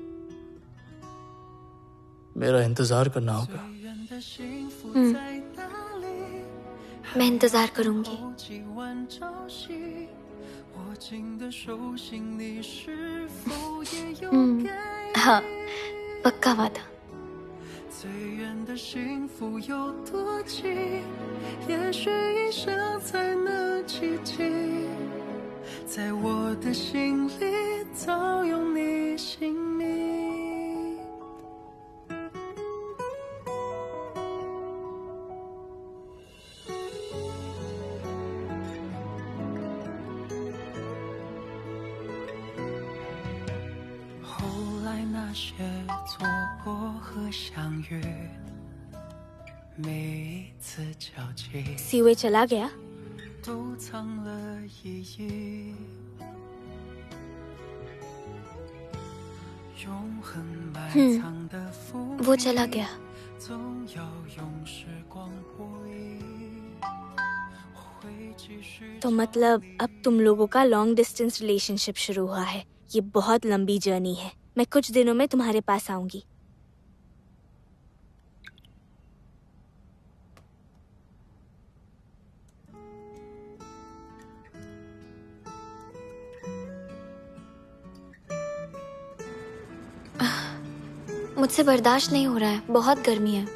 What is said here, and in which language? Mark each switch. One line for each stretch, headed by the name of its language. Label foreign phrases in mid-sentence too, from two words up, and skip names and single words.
Hindi: मेरा इंतजार करना होगा। मैं इंतजार करूंगी। हाँ, पक्का वादा।
Chinese: 最远的幸福有多近？也许一生才能企及，在我的心里早有你姓名。后来那些错过和相遇，每一次交集
Hindi: सीवे चला गया।
Chinese: 都藏了意义。永恒埋藏的福
Hindi: वो चला गया।
Chinese: 总要用时光播映。会继续
Hindi: तो मतलब अब तुम लोगों का
English: long distance relationship
Hindi: शुरू हुआ है। ये बहुत लंबी जर्नी है। मैं कुछ दिनों में तुम्हारे पास आऊंगी। मुझसे बर्दाश्त नहीं हो रहा है, बहुत गर्मी है।